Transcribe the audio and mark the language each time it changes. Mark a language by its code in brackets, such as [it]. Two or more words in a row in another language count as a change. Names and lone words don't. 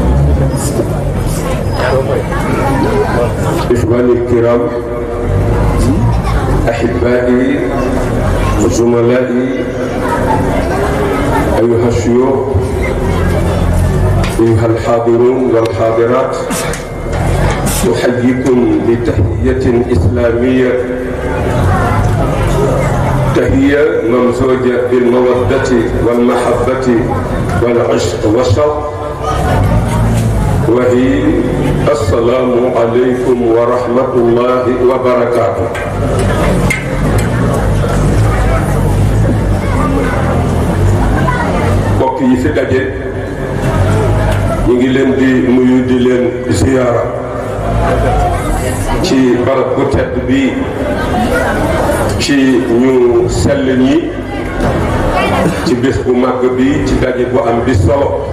[ar] إخواني الكرام، أحبائي وزملائي، أيها الشيوخ، أيها الحاضرون والحاضرات، أحييكم بتحية إسلامية، تحية ممزوجة بالمودة والمحبة والعشق والشوق، وهي السلام عليكم ورحمة الله وبركاته. [wo] mbokk yi fi daje ñu ngi leen di nuyu di leen ziyaara ci barab bu tedd bi ci ñu sell ñi ci bés bu màgg bi ci daje bu am bi solo